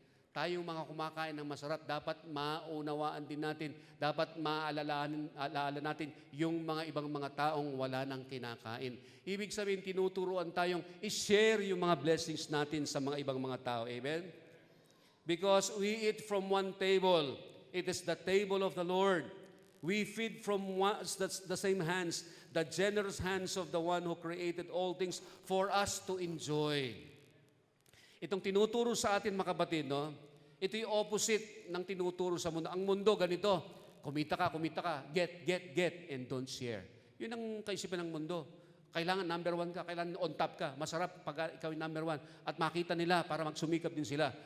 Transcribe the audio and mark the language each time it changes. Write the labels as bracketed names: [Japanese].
[Filipino] Tayong mga kumakain ng masarap, dapat maunawaan din natin, dapat maalala natin yung mga ibang mga taong wala nang kinakain. Ibig sabihin, tinuturuan tayong i-share yung mga blessings natin sa mga ibang mga tao. Amen? [English] Because we eat from one table. It is the table of the Lord. We feed from the same hands, the generous hands of the one who created all things for us to enjoy. [Filipino] Itong tinuturo sa atin, mga kapatid, no? Ito yung opposite ng tinuturo sa mundo. Ang mundo, ganito, kumita ka, [English] get, and don't share. [Filipino] Yun ang kaisipan ng mundo. Kailangan number one ka, kailangan on top ka. Masarap pag ikaw yung number one. At makita nila para magsumikap din sila.